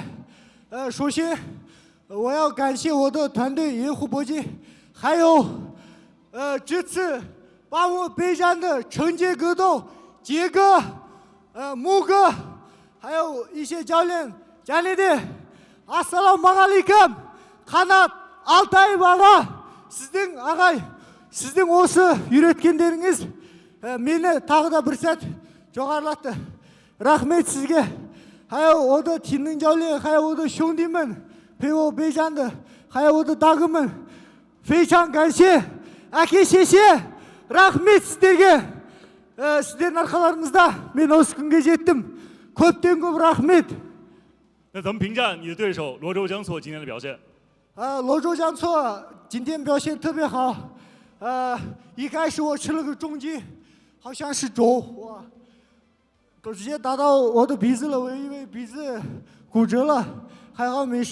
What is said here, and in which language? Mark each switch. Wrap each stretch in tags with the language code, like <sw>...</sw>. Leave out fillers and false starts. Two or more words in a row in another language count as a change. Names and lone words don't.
<zh>首先我要感谢我的团队盐湖搏击，还有这次把我备战的陈杰格斗、杰哥、木哥，还有一些教练、教练的。</zh> <kk>Assalamualaikum, қанат Алтай бала, сіздің ағай, сіздің осы үйреткендеріңіз мені тағы да бір сәт жоғарылатты. Рахмет сізге.</kk> <zh>还有我的体能教练，还有我的兄弟们陪我备战的，还有我的大哥们，非常感谢。</zh> <kk>әке шеше, рахмет сіздерге. Сіздердің арқаларыңызда мен осы күнге жеттім. Көптен көп рахмет.</kk> <zh>那怎么评价你的对手罗周江错今天的表现？罗周江错今天表现特别好。一开始我吃了个重击，好像是肘，哇，都直接打到我的鼻子了，我以为鼻子骨折了，还好没事。</zh>